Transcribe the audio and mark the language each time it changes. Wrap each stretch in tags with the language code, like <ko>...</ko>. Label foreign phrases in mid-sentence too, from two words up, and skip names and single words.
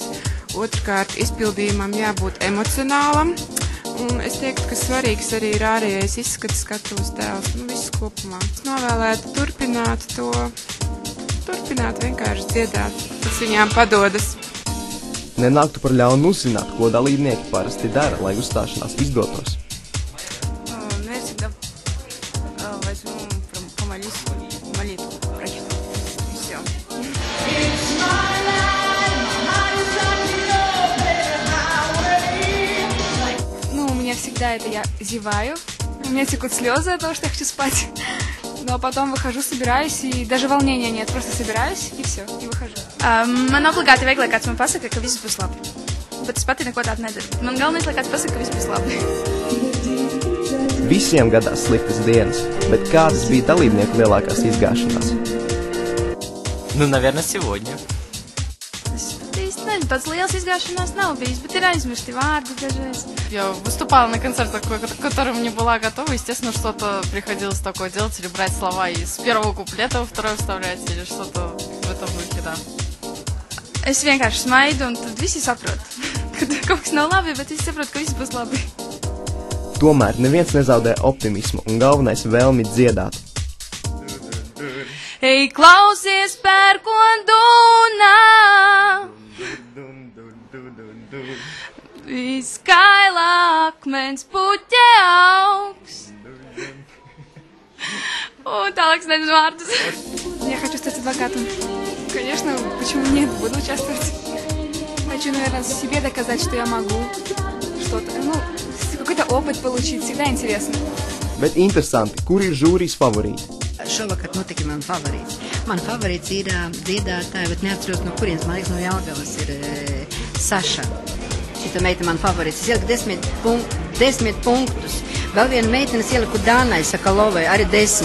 <lv>Otrkārt, izpildījumam jābūt emocionālam, un es teiktu, ka svarīgs arī ir ārējais izskats, skatuves tēls, viss kopumā. Es novēlētu turpināt vienkārši dziedāt, kas viņām padodas. Nenāktu par ļaunu uzzināt, ko dalībnieki parasti dara, lai uzstāšanās izdotos.</lv> <ru>Всегда это я зеваю, у меня текут слезы от того, что я хочу спать, но потом выхожу, собираюсь, и даже волнения нет, просто собираюсь, и все, и выхожу.</ru> <lv>Man obligāti vajag, lai kāds man pasaka, ka viss būs labi, bet es pati neko tādu nedaru. Man galvenais, lai kāds pasaka, ka viss būs labi. Visiem gadās sliktas dienas, bet kādas bija dalībnieku lielākās izgāšanās?</lv> <ru>Наверное, сегодня.</ru> <lv>Tāds liels изгашенās nav bijis, bet ir aizmirsti vārdi dažreiz.</lv> <ru>Я выступала на концертах, к которым не была готова. Естественно, что-то приходилось такое делать, или брать слова из первого куплета во второй вставлять, или что-то в этом духе, да.</ru> <lv>Es vienkārši smaidu, un tad visi saprot, ka kaut kas nav labi, bet visi saprot, ka viss būs labi. Tomēr neviens nezaudē optimismu un galvenais vēlmi dziedāt. Ej, klausies, pērkondunā! Viskailā akmens puķe augs. Un tālāk nezinu vārdus.</lv> <ru>Я хочу стать адвокатом. Конечно, почему нет, буду участвовать. Хочу, наверное, себе доказать, что я могу что-то, какой-то опыт получить, всегда интересно.</ru> <lv>Bet interesanti, kur ir žūrijas favorīti? Šovakar notika man favorīts. Man favorīts ir dziedātāja, bet neatceros no kurienes, man liekas, no Jelgavas ir Saša. Šita meita man favorīts. Es ieliku 10 punktus. Vēl viena meitenes ieliku Dānai Sakalovai, arī 10.</lv>